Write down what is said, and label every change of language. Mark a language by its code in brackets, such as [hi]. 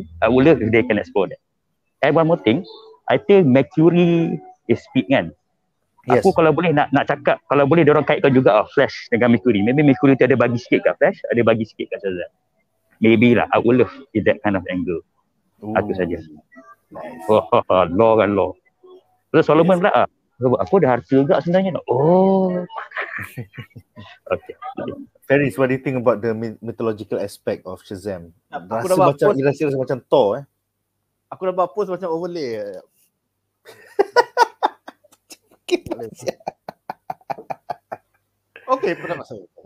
[en] I would love if they can explore that. And one more thing, I think Mercury is speed kan. Yes. [ms] Aku kalau boleh nak cakap, kalau boleh dia orang kaitkan juga Flash dengan Mercury. Maybe Mercury tu ada bagi sikit kat Flash, ada bagi sikit kat Shazam. Maybe lah, [en] I would love in that kind of angle. [ms] Itu saja. Nice. Law kan law. Terus Solomon pula aku ada harta juga sebenarnya. Okay. [en] Ferris, what do you think about the mythological aspect of Shazam? [ms] Rasa macam Thor Aku dah buat post macam overlay. Okay, pertama saya.